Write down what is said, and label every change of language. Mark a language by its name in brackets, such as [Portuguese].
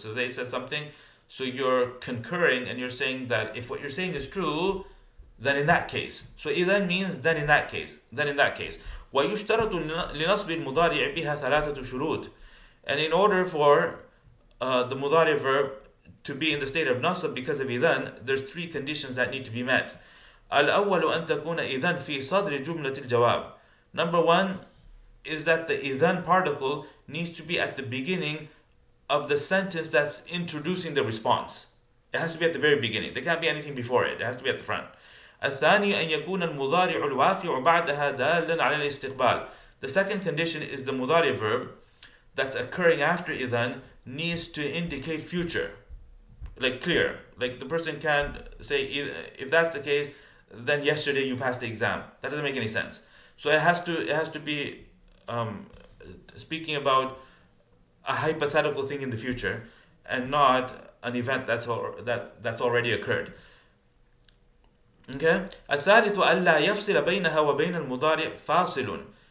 [English] So they said something, so you're concurring and you're saying that if what you're saying is true, then in that case. So إذن means then in that case. Then in that case. [Arabic] وَيُشْتَرَطُ لِنَصْبِ الْمُضَارِعِ بِهَا ثَلَاثَةُ شُرُوطٍ. [English] And in order for the mudari verb to be in the state of nasb because of إذن, there's three conditions that need to be met. [Arabic] الأول أن تكون إذن في صدر جملة الجواب. [English] Number one is that the إذن particle needs to be at the beginning of the sentence that's introducing the response. It has to be at the very beginning. There can't be anything before it. It has to be at the front. [Arabic] الثاني أن يكون المضارع الواقع بعدها دالا على الاستقبال. [English] The second condition is the mudari verb that's occurring after إذن needs to indicate future. Like clear. Like the person can say, if that's the case, then yesterday you passed the exam. That doesn't make any sense. So it has to be speaking about a hypothetical thing in the future and not an event that's already occurred. Okay? [Arabic] الثالث ألا يفصل بينها وبين المضارع فاصل.